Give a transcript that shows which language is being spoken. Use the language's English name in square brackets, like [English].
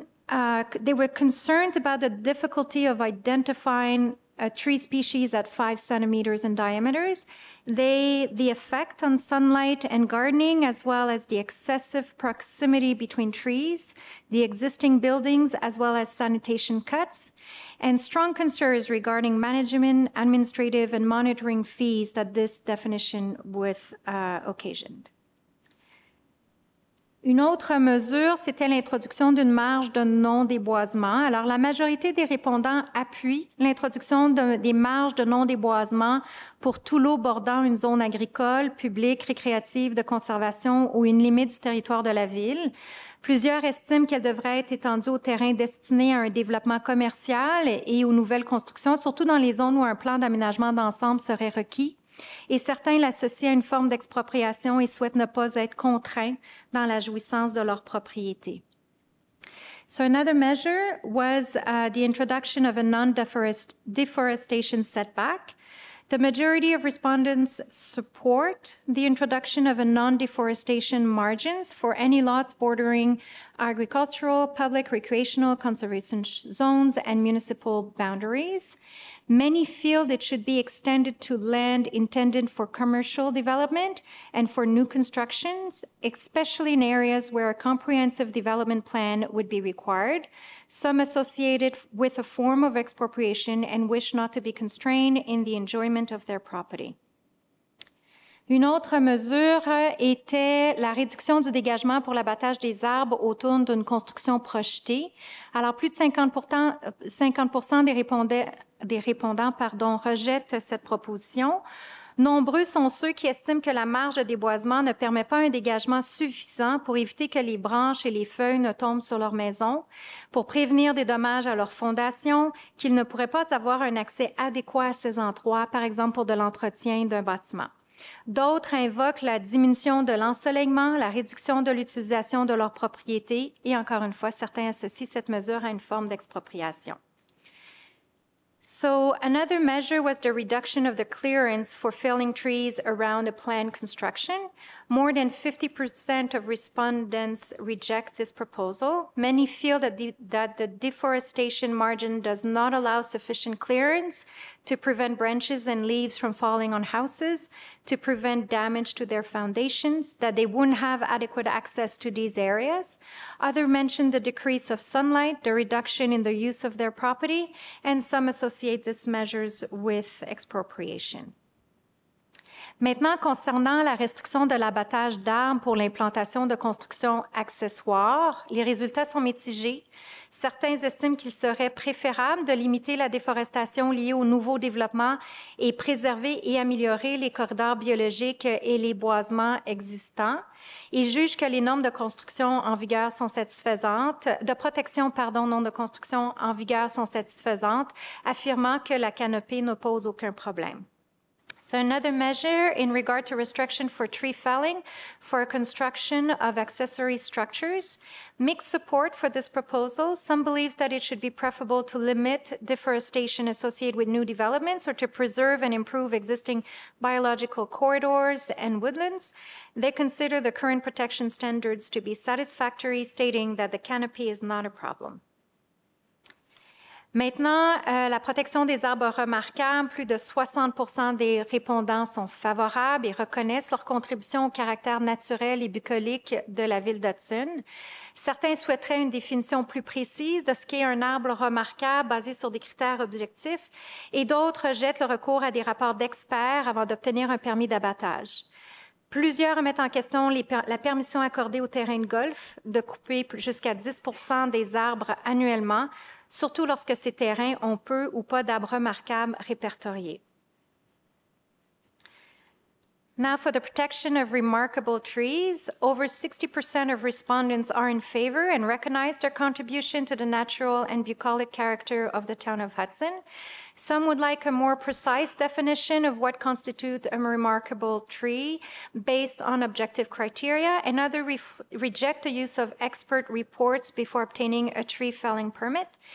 [English] There were concerns about the difficulty of identifying a tree species at 5 centimeters in diameters, the effect on sunlight and gardening, as well as the excessive proximity between trees, the existing buildings, as well as sanitation cuts, and strong concerns regarding management, administrative, and monitoring fees that this definition would occasion. [French] Une autre mesure, c'était l'introduction d'une marge de non-déboisement. Alors, la majorité des répondants appuient l'introduction des marges de non-déboisement pour tout lot bordant une zone agricole, publique, récréative, de conservation ou une limite du territoire de la ville. Plusieurs estiment qu'elle devrait être étendue aux terrains destinés à un développement commercial et aux nouvelles constructions, surtout dans les zones où un plan d'aménagement d'ensemble serait requis. Et certains l'associent à une forme d'expropriation et souhaitent ne pas être contraints dans la jouissance de leur propriété. [English] So another measure was the introduction of a non-deforestation setback. The majority of respondents support the introduction of a non-deforestation margins for any lots bordering agricultural, public, recreational, conservation zones, and municipal boundaries. Many feel it should be extended to land intended for commercial development and for new constructions, especially in areas where a comprehensive development plan would be required. Some associated with a form of expropriation and wish not to be constrained in the enjoyment of their property. [French] Une autre mesure était la réduction du dégagement pour l'abattage des arbres autour d'une construction projetée. Alors, plus de 50% des répondants rejettent cette proposition. Nombreux sont ceux qui estiment que la marge de déboisement ne permet pas un dégagement suffisant pour éviter que les branches et les feuilles ne tombent sur leur maison, pour prévenir des dommages à leur fondation, qu'ils ne pourraient pas avoir un accès adéquat à ces endroits, par exemple pour de l'entretien d'un bâtiment. D'autres invoquent la diminution de l'ensoleillement, la réduction de l'utilisation de leur propriété et, encore une fois, certains associent cette mesure à une forme d'expropriation. [English] So another measure was the reduction of the clearance for felling trees around a planned construction. More than 50% of respondents reject this proposal. Many feel that the deforestation margin does not allow sufficient clearance to prevent branches and leaves from falling on houses, to prevent damage to their foundations, that they wouldn't have adequate access to these areas. Others mention the decrease of sunlight, the reduction in the use of their property, and some associate these measures with expropriation. [French] Maintenant, concernant la restriction de l'abattage d'arbres pour l'implantation de constructions accessoires, les résultats sont mitigés. Certains estiment qu'il serait préférable de limiter la déforestation liée au nouveau développement et préserver et améliorer les corridors biologiques et les boisements existants. Ils jugent que les normes de construction en vigueur sont satisfaisantes, de protection, pardon, non de construction en vigueur sont satisfaisantes, affirmant que la canopée ne pose aucun problème. [English] So another measure in regard to restriction for tree felling for construction of accessory structures. Mixed support for this proposal. Some believes that it should be preferable to limit deforestation associated with new developments or to preserve and improve existing biological corridors and woodlands. They consider the current protection standards to be satisfactory, stating that the canopy is not a problem. [French] Maintenant, la protection des arbres remarquables, plus de 60% des répondants sont favorables et reconnaissent leur contribution au caractère naturel et bucolique de la ville d'Hudson. Certains souhaiteraient une définition plus précise de ce qu'est un arbre remarquable basé sur des critères objectifs et d'autres rejettent le recours à des rapports d'experts avant d'obtenir un permis d'abattage. Plusieurs remettent en question la permission accordée aux terrains de golf de couper jusqu'à 10% des arbres annuellement, surtout lorsque ces terrains ont peu ou pas d'arbres remarquables répertoriés. [English] Now, for the protection of remarkable trees, over 60% of respondents are in favor and recognize their contribution to the natural and bucolic character of the town of Hudson. Some would like a more precise definition of what constitutes a remarkable tree based on objective criteria, and others reject the use of expert reports before obtaining a tree felling permit.